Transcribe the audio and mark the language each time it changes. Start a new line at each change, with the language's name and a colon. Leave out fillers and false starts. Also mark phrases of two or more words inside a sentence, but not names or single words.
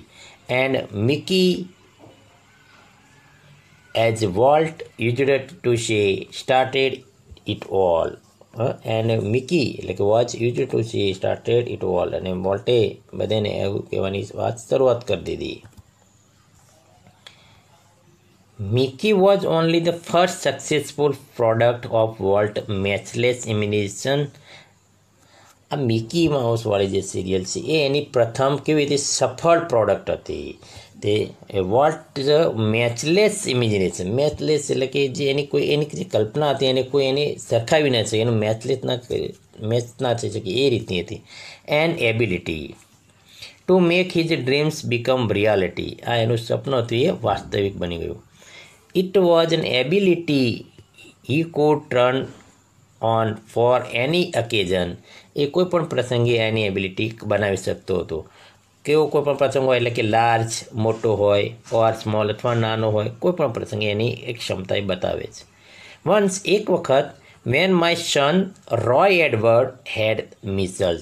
English: And Mickey as Walt used to say started it all. And Mickey
Gujarati: એટલે કે
English: watch used to say started it all.
Gujarati: અને વોલ્ટે બધાને એવું કહેવાની વાત શરૂઆત કરી દીધી.
English: Mickey was only the first successful product of Walt Matchless Imagination.
Gujarati: આ મિકી માઉસ વાળી જે સિરિયલ છે એ એની પ્રથમ કેવી રીતે સફળ પ્રોડક્ટ હતી.
English: તે Walt matchless imagination.
Gujarati: મેચલેસ એટલે કે જે એની જે કલ્પના હતી એને કોઈ એની સરખાવી ના શકે, એનું મેચ ના થઈ શકે એ રીતની હતી.
English: And ability to make his dreams become reality.
Gujarati: આ એનું સપનું હતું એ વાસ્તવિક બની ગયું.
English: It was an ability he could turn on for any occasion.
Gujarati: એ કોઈ પણ પ્રસંગે એની એબિલિટી બનાવી શકતો હતો. કેવો કોઈ પણ પ્રસંગ હોય એટલે કે લાર્જ મોટો હોય
English: or small
Gujarati: અથવા નાનો હોય, કોઈ પણ પ્રસંગે એની એક ક્ષમતા બતાવે છે.
English: Once
Gujarati: એક વખત
English: when my son Roy Edward had measles.